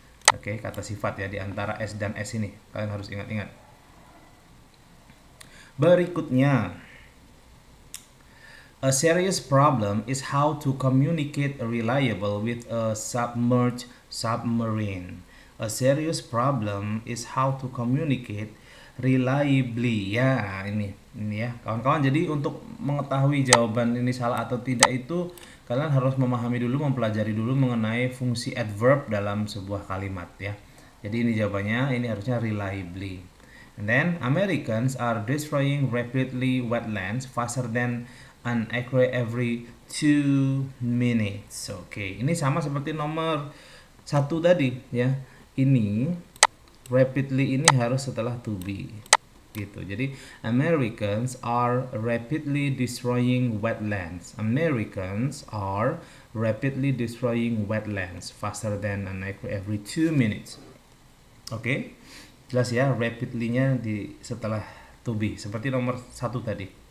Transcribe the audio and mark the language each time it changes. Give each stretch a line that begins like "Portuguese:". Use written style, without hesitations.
Indonesian: Oke, kata sifat ya, di antara s dan s ini kalian harus ingat-ingat. Berikutnya,
English: a serious problem is how to communicate reliable with a submerged submarine. A serious problem is how to communicate reliably ya.
Indonesian: Ini ya kawan-kawan. Jadi untuk mengetahui jawaban ini salah atau tidak itu kalian harus memahami dulu, mempelajari dulu mengenai fungsi adverb dalam sebuah kalimat ya. Jadi ini jawabannya, ini harusnya reliably.
English: And then Americans are destroying rapidly wetlands faster than an acre every 2 minutes.
Indonesian: Oke, ini sama seperti nomor satu tadi ya. Ini rapidly ini harus setelah to be gitu.
English: Jadi Americans are rapidly destroying wetlands. Americans are rapidly destroying wetlands faster than an acre every 2 minutes.
Indonesian: Oke, jelas ya, rapidly-nya di setelah to be seperti nomor satu tadi.